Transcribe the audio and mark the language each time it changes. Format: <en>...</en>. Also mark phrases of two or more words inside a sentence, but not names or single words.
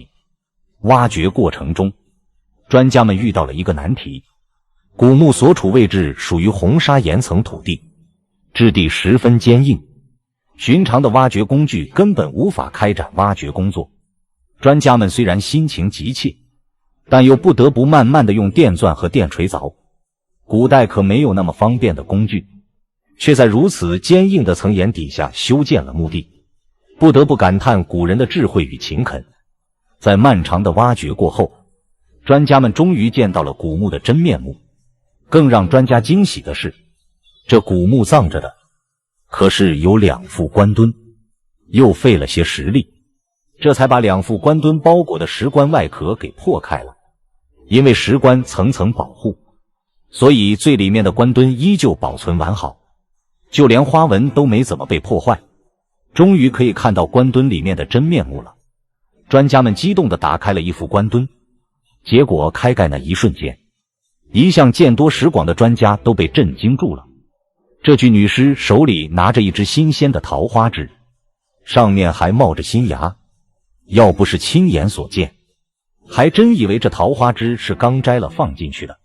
<zh>挖掘過程中，專家們遇到了一個難題，古墓所處位置屬於紅砂岩層土地，質地十分堅硬，尋常的挖掘工具根本無法開展挖掘工作。專家們雖然心情急切，但又不得不慢慢地用電鑽和電錘鑿。古代可沒有那麼方便的工具，卻在如此堅硬的層岩底下修建了墓地，不得不感嘆古人的智慧與勤懇。在漫長的挖掘過後，專家們終於見到了古墓的真面目。更讓專家驚喜的是，這古墓葬着的可是有2副棺墩，又費了些實力，這才把2副棺墩包裹的石棺外殼給破開了。因為石棺層層保護，所以最裡面的棺墩依舊保存完好，就連花紋都沒怎麼被破壞。終於可以看到棺墩裡面的真面目了。專家們激動地打開了一副棺墩，結果開蓋那一瞬間，一向見多識廣的專家都被震驚住了。這具女屍手裡拿着一支新鮮的桃花枝， 上面還冒着新芽，要不是親眼所見，還真以為這桃花枝是剛摘了放進去的。</zh>